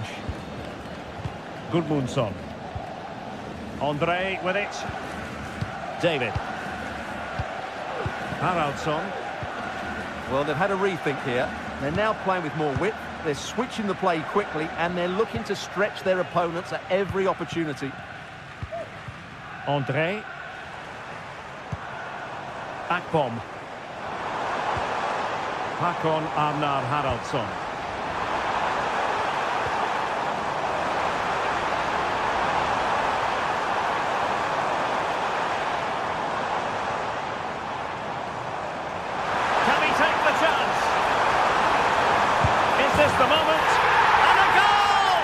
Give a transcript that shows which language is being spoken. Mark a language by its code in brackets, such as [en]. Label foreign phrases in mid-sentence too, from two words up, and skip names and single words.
[en] Gudmundsson. André with it. David. Haraldsson. Well, they've had a rethink here. They're now playing with more width, They're switching the play quickly and they're looking to stretch their opponents at every opportunity. André. Akpom. Håkon Arnar Haraldsson. Can he take the chance? Is this the moment? And a goal!